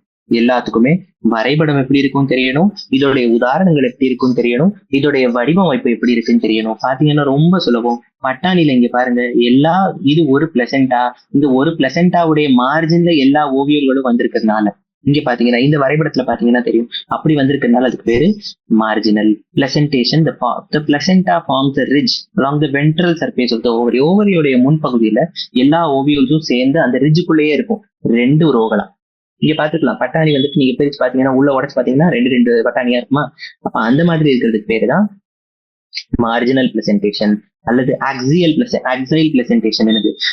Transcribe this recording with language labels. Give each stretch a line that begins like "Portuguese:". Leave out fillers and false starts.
Tamil: எல்லாத்துக்குமே வரைபடம் எப்படி இருக்குன்னு தெரியணும், இதோடைய உதாரணங்கள் எப்படி இருக்குன்னு தெரியணும், இதோடைய வடிவமைப்பு எப்படி இருக்குன்னு தெரியணும். பாத்தீங்கன்னா ரொம்ப சுலபம். பட்டாணியில இங்க பாருங்க, இது ஒரு பிளசென்டா, இந்த ஒரு பிளசென்டாவுடைய மார்ஜின்ல எல்லா ஓவியங்களும் வந்திருக்கிறதுனால இங்க பாத்தீங்கன்னா, இந்த வரைபடத்துல பாத்தீங்கன்னா தெரியும், அப்படி வந்திருக்கிறதுனால அதுக்கு பேரு marginal பிளசென்டேஷன்.
English: The placenta forms a ridge along the ventral surface of the ovary.
Tamil: ஓவரியோடைய முன்பகுதியில எல்லா ஓவியல்ஸும் சேர்ந்து அந்த ரிட்ஜுக்குள்ளேயே இருக்கும். 2 ரோகளா இங்க பாத்துக்கலாம். பட்டாணி நீங்க பிரிச்சு பாத்தீங்கன்னா, உள்ள உடச்சு பாத்தீங்கன்னா 2 பட்டாணியா இருக்குமா? அப்ப அந்த மாதிரி இருக்கிறதுக்கு பேரு தான் மார்ஜினல் பிளசென்டேஷன் அல்லது ஆக்சியல் பிளசென்டேஷன். என்னது?